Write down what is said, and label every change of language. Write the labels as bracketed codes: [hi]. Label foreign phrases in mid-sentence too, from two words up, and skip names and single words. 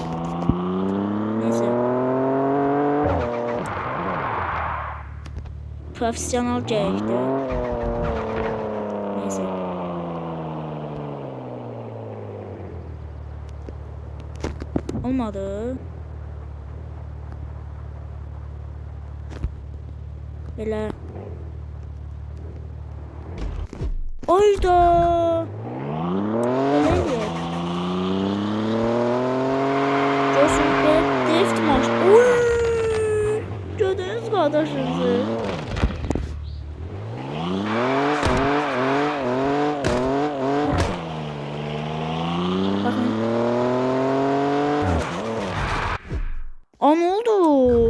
[tr] Neyse. profesyonel gerektir. Neyse. Olmadı. [az] Belə. Oyda. Belə deyək. Görsün bir drift maşın. Uy! Gördünüz qardaşınızı. [tr] Bakın. Aa, ne oldu?